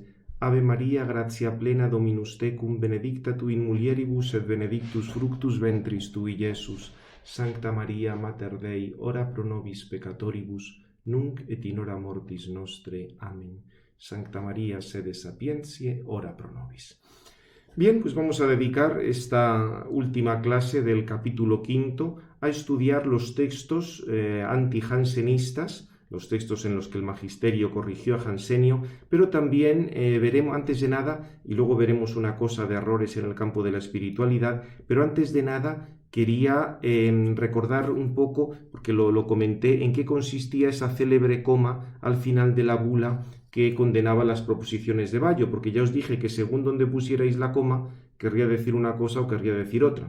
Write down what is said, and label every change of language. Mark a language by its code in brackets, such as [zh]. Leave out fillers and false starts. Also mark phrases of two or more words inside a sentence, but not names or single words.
[la] Ave Maria, gratia plena Dominus tecum, benedicta tu in mulieribus et benedictus fructus ventris tui, Iesus. Sancta Maria, Mater Dei, ora pro nobis peccatoribus, nunc et in hora mortis nostre. Amén. Sancta María, sede sapientiae, ora pro nobis. [es] Bien, pues vamos a dedicar esta última clase del capítulo 5 a estudiar los textos anti-jansenistas, los textos en los que el magisterio corrigió a Jansenio, pero también veremos, antes de nada, y luego veremos una cosa de errores en el campo de la espiritualidad, pero antes de nada quería recordar un poco, porque lo comenté, en qué consistía esa célebre coma al final de la bula que condenaba las proposiciones de Bayo, porque ya os dije que según donde pusierais la coma, querría decir una cosa o querría decir otra.